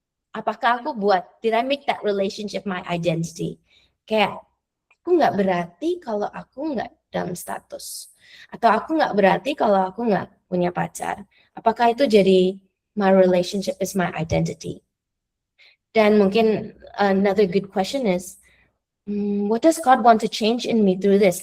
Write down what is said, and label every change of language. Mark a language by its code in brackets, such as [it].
[id] Apakah aku [en] did I make that relationship my identity? [id] Kayak aku nggak berarti kalau aku nggak dalam status, atau aku nggak berarti kalau aku nggak punya pacar. Apakah itu jadi [en] my relationship is my identity? [id] Dan mungkin [en] another good question is, what does God want to change in me through this?